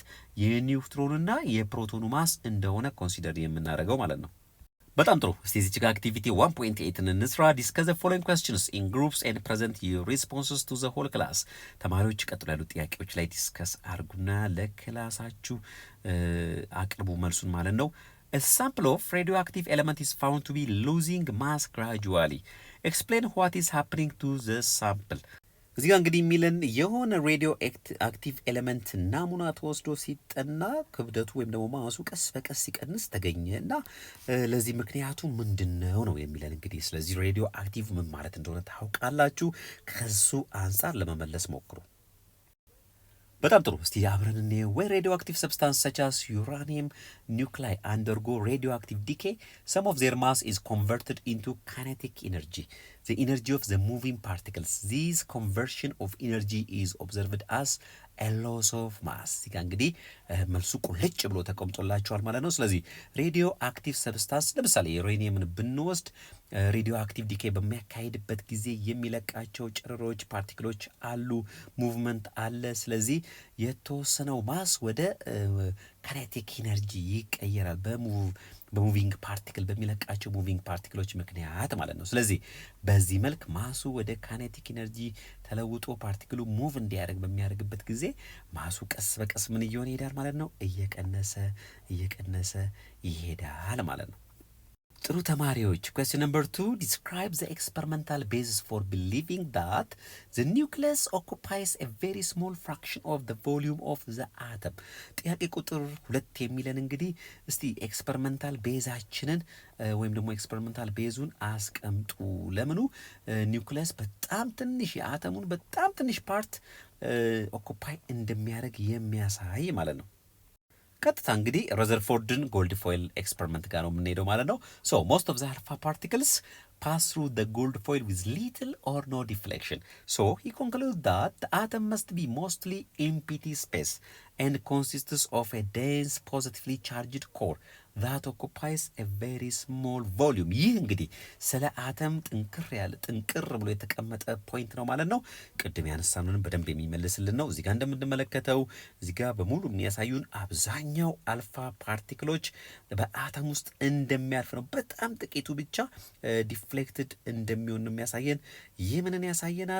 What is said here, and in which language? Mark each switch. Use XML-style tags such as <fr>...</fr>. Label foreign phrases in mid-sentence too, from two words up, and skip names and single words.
<am>የኒውትሮንና የፕሮቶኑ ማስ እንደሆነ ኮንሲደር የምናደርገው ማለት ነው። በጣም ጥሩ። እስቲ እዚህ ጋር አክቲቪቲ 1.8 እንስራ።</am> <en>discuss the following questions in groups and present your responses to the whole class።</en> <am>ተማሪዎች ቀጥሎ ያሉ ጥያቄዎች ላይ ዲስከስ አድርጉና ለክላሳችሁ አቅርቡ መልሱን ማለት ነው።</am> <en>A sample of radioactive element is found to be losing mass gradually. Explain what is happening to the sample.</en> <am>እዚህ ጋር እንግዲህ የሚለን የሆነ</am> <en>radio active element</en> <am>ናሙና ተወስዶ ሲጠና ክብደቱ ወይም ደግሞ ማሱ ቀስ በቀስ ሲቀንስ ተገኘ እና ለዚህ ምክንያቱ ምንድነው ነው የሚለን እንግዲህ። ስለዚህ</am> <en>radio active</en> <am>ምን ማለት እንደሆነ ታውቃላችሁ። ከሱ አንጻር ለመመለስ ሞክሩ። በጣም ጥሩ። እስቲ አብረን እንየው። ወይ</am> <en>radio active substance such as uranium nuclei undergo radioactive decay, some of their mass is converted into kinetic energy, the energy of the moving particles. This conversion of energy is observed as loss of mass።</en> <am>እዚህ ጋር እንግዲህ መልሱ ቁልጭ ብሎ ተቀምጦላችኋል ማለት ነው። ስለዚህ</am> <en>radio active substance</en> <am>ለምሳሌ ዩሬኒየምን ብንወስድ</am> <en>radio active decay</en> <am>በሚያካሂድበት ጊዜ የሚለቃቸው ጨረሮች ፓርቲክሎች አሉ፣ ሙቭመንት አለ። ስለዚህ የተወሰነው ማስ ወደ</am> <en>kinetic energy</en> <am>ይቀየራል</am> <en>moving particle</en> <am>በሚለቃቸው</am> <en>moving particles</en> <am>ምክንያት ማለት ነው። ስለዚህ በዚህ መልክ ማሱ ወደ</am> <en>kinetic energy</en> <am>ተለውጦ</am> <en>particle move</en> <am>እንዲያደርግ በሚያደርግበት ጊዜ ማሱ ቀስ በቀስ ምን እየሆነ ይሄዳል ማለት ነው? እየቀነሰ ይሄዳል ማለት ነው። ጥሩ ተማሪዎች</am> <en>question number 2 describe the experimental basis for believing that the nucleus occupies a very small fraction of the volume of the atom።</en> <am>ጥያቄ ቁጥር 2 የሚለን እንግዲህ እስቲ</am> <en>experimental basis</en> <am>ወይም ደግሞ</am> <en>experimental basis</en> <am>አስቀምጡ። ለምኑ ኒውክሊየስ በጣም ትንሽ የአተሙን በጣም ትንሽ</am> <en>part occupy</en> <am>እንደሚያደርግ የሚያሳይ ማለት ነው። ቀጥታ እንግዲህ ረዘርፎርድን</am> <en>gold foil experiment</en> <am>ጋር ነው የምንሄደው ማለት ነው።</am> <en>so most of the alpha particles pass through the gold foil with little or no deflection. So he concludes that the atom must be mostly empty space and consists of a dense positively charged core that occupies a very small volume።</en> <am>ይህ እንግዲህ ስለ አተም ጥንቅር ብሎ የተቀመጠ ፖይንት ነው ማለት ነው። ቅድም ያነሳነውን በደንብ የሚመልስልን ነው። እዚህ ጋር እንደምንመለከተው እዚህ ጋር በሙሉ የሚያሳዩን አብዛኛው</am> <en>alpha particles</en> <am>በአተም ውስጥ እንደሚያልፍ ነው። በጣም ጥቂቱ ብቻ ዲፍሌክትድ እንደሚሆን ነው የሚያሳየን። ይህ ምንን ያሳየናል?</am>